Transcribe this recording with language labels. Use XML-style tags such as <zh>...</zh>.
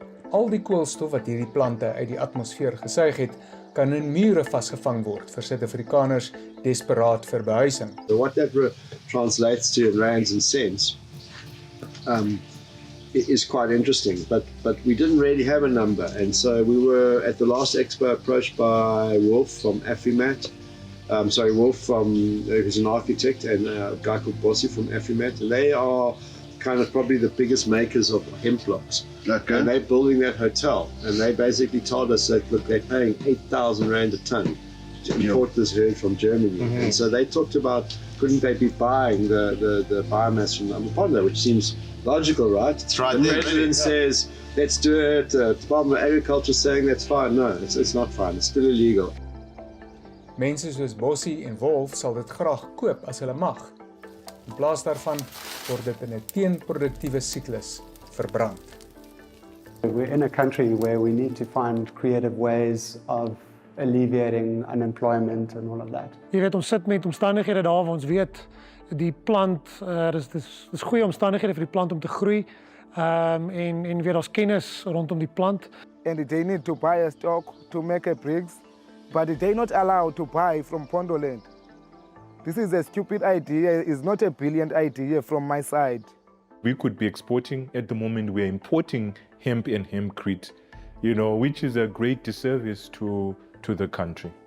<af>Al die koolstof wat hierdie plante uit die atmosfeer gesuig het, kan in mure vasgevang word vir Suid-Afrikaners desperaat vir behuising.</af> <en>So what that translates to in rands and cents is quite interesting, but we didn't really have a number, and so we were at the last expo approached by Wolf from Afimat, Wolf who's an architect, and a guy called Bossi from Afimat, and they are kind of probably the biggest makers of hemp blocks. Okay. And they're building that hotel, and they basically told us that, look, they're paying 8,000 rand a ton to import this herd from Germany. And so they talked about, couldn't they be buying the biomass from Mpondoland, which seems logical, right? It's right the there. president says, let's do it. The Department of Agriculture saying that's fine. No, it's not fine. It's still illegal.</en> <af>Mense soos Bossie en Wolf sal dit graag koop as hulle mag. In plaas daarvan word dit in 'n teenproduktiewe siklus verbrand.</af> <en>We're in a country where we need to find creative ways of alleviating unemployment and all of that.</en> <af>Jy weet, ons sit met omstandighede daar waar ons weet die plant, dis goeie omstandighede vir die plant om te groei, en weer daar's kennis rondom die plant.</af> <en>And they need to buy a stock to make a bricks, but they're not allowed to buy from Mpondoland. This is a stupid idea. It's not a brilliant idea from my side. We could be exporting. At the moment, we're importing hemp and hempcrete, which is a great disservice to the country.</en>